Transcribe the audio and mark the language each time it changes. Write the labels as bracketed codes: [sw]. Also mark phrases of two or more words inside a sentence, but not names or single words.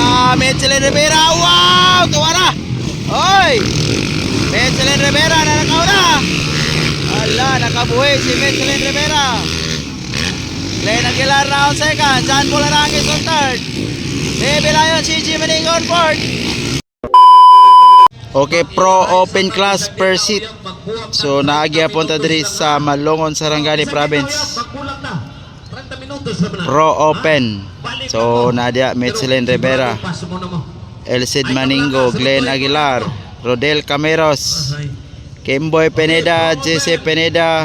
[ceb] Michelin Rivera. Wow! Tuwara! Oy! Michelin Rivera na nakauna. Ala, nakabuhi si Michelin Rivera. Glenn Aguilar na [en] on second. John Polarangis on third. Baby Lion, CG Maning on fourth. Okay, pro open class per seat. [ceb] So naagya punta diri sa Malongon, Sarangani Province. [en] Pro open. [ceb] So Nadia Michelin Rivera, Elcid Maningo, Glenn Aguilar, Rodel Cameros, Kimboy Pineda, JC Pineda.